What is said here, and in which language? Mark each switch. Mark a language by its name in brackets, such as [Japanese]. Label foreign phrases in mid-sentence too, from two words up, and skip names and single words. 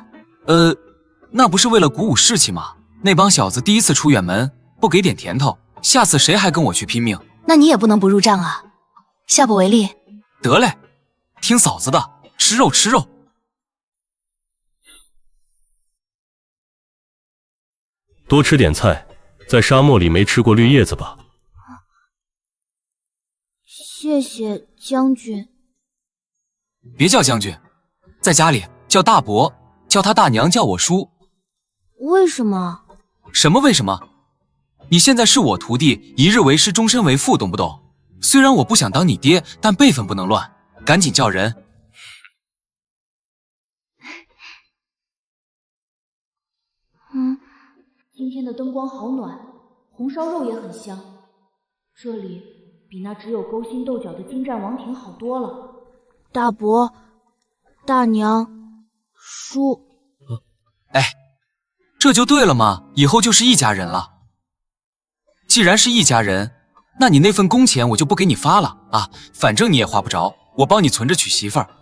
[Chinese] 那不是為了鼓舞士氣嗎？那幫小子第一次出遠門，不給點甜頭，下次誰還跟我去拼命？那你也不能不入賬啊！下不為例。得嘞，听嫂子的，吃肉吃肉。多吃點菜，在沙漠裡沒吃過綠葉子吧？謝謝將軍。別叫將軍，在家裡叫大伯，叫他大娘叫我叔。為什麼？什麼為什麼？你現在是我徒弟，一日為師，終身為父，懂不懂？雖然我不想當你爹，但輩分不能亂，趕緊叫人。今天的燈光好暖，紅燒肉也很香。這裡比那只有勾心鬥角的金戰王庭好多了。大伯、大娘、叔。哎，這就對了嘛，以後就是一家人了。既然是一家人，那你那份工錢我就不給你發了啊，反正你也花不着，我幫你存着娶媳婦兒。